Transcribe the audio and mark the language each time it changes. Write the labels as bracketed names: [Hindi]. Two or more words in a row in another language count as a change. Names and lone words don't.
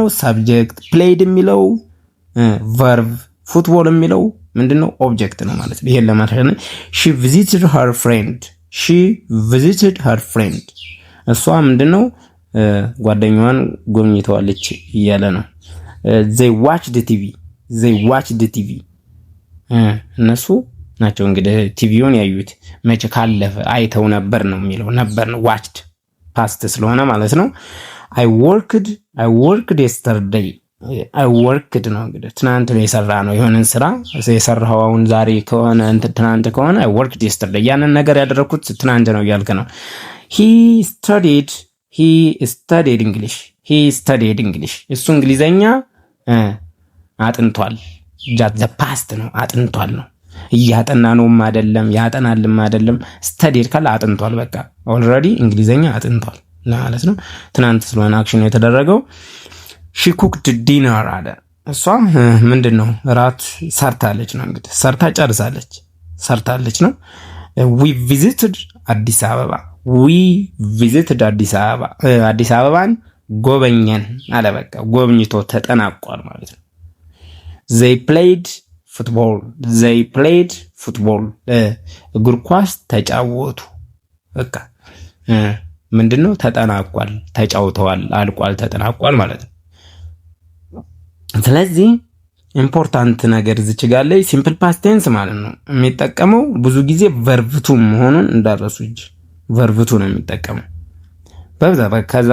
[Amharic] ሳብጀክት። ፕሌይድ የሚለው ቨርብ፣ ፉትቦል የሚለው ምንድነው? ኦብጀክት ነው ማለት ነው። ይሄን ለማለት [English] she visited her friend፣ she visited her friend፣ [Amharic] እሷ ምንድነው? ጓደኛዋን ጎብኝተዋለች እያለ ነው። [English] they watched TV፣ they watched TV፣ [Amharic] እነሱ ናቸው እንግዲህ ቲቪውን ያዩት። መቼ ካለፈ አይተው ነበር ነው የሚለው። ነበር ነው watched ፓስት ስለሆነ ማለት ነው። [English] I worked yesterday፣ I worked [Amharic] ነው እንግዲህ ትናንት ነው የሰራ ነው። የሆነን ስራ የሰራው አሁን ዛሬ ከሆነ ትናንት ከሆነ [English] I worked yesterday፣ [Amharic] ያንን ነገር ያደረኩት ትናንት ነው እያልክ ነው። he [English] studied English፣ [Amharic] እሱ እንግሊዘኛ አጥንቷል። [English] the past [Amharic] ነው አጥንቷል ነው። እያጠና ነውም አይደለም ያጠናልም አይደለም። ስተዲድ ካለ አጥንቷል፣ በቃ ኦልሬዲ እንግሊዘኛ አጥንቷል ማለት ነው። ትናንት ስለሆነ አክሽን የተደረገው። [English] she cooked dinner [Amharic] አለ። እሷ ምንድነው ራት ሰርታለች ነው እንግዲህ ሰርታ ጨርሳለች ነው። [English] we visited [Amharic] አዲስ አበባ፣ አዲስ አበባን ጎበኘን አለ። በቃ ጎብኝቶ ተጠናቋል ማለት ነው። [English] they played [Amharic] football፣ እግር ኳስ ተጫወቱ። በቃ ምንድነው ተጠናቋል፣ ተጫውተዋል፣ አልቋል፣ ተጠናቋል ማለት ነው። ስለዚህ ኢምፖርታንት ነገር እዚች ጋር ላይ [English] simple past tense [Amharic] ማለት ነው የሚጠቀመው ብዙ ጊዜ ቨርብቱ መሆኑን እንዳረሱ እንጂ ቨርብቱ ነው የሚጠቀመው በብዛት። ከዛ